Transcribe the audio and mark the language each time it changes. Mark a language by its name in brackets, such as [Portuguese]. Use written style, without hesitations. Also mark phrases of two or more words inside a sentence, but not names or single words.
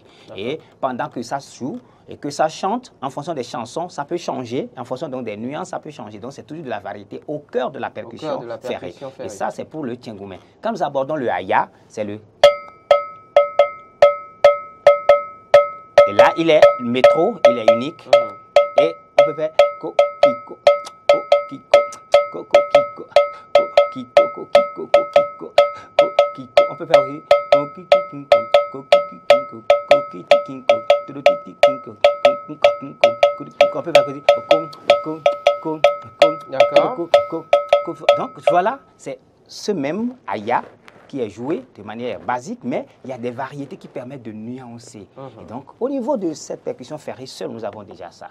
[French] Et pendant que ça se joue et que ça chante, en fonction des chansons, ça peut changer. En fonction donc, des nuances, ça peut changer. Donc c'est toujours de la variété au cœur de la percussion, ferrée. Et ça, c'est pour le tiengoumé. Quand nous abordons le haya, c'est le... Et là, il est métro, il est unique. Et on peut faire ko, kiko, ko, kiko, ko, kiko, ko, kiko, ko, kiko, ko, kiko, ko, kiko. On peut faire aussi ko, kiki, kinko, ko, kiki, kinko, ko, kiki, kinko, tudu, kiki, kinko, kinko, kinko. On peut faire aussi D'accord. Donc voilà, c'est ce même haya qui est joué de manière basique, mais il y a des variétés qui permettent de nuancer. Et donc, au niveau de cette percussion ferrée seule, nous avons déjà ça.